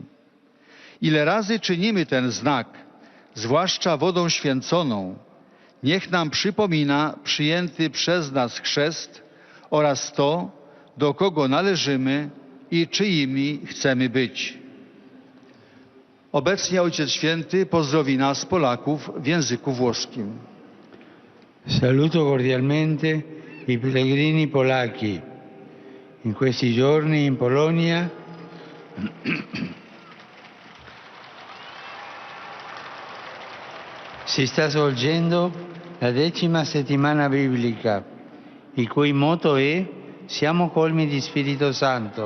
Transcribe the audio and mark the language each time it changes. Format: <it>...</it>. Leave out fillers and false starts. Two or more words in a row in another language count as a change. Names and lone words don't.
<pl>Ile razy czynimy ten znak, zwłaszcza wodą święconą, niech nam przypomina przyjęty przez nas chrzest oraz to, do kogo należymy i czyimi chcemy być. Obecnie Ojciec Święty pozdrowi nas, Polaków, w języku włoskim.</pl> <it>Saluto cordialmente i pellegrini polacchi. In questi giorni in Polonia si sta svolgendo la 10ª settimana biblica, il cui motto è Siamo colmi di Spirito Santo.</it>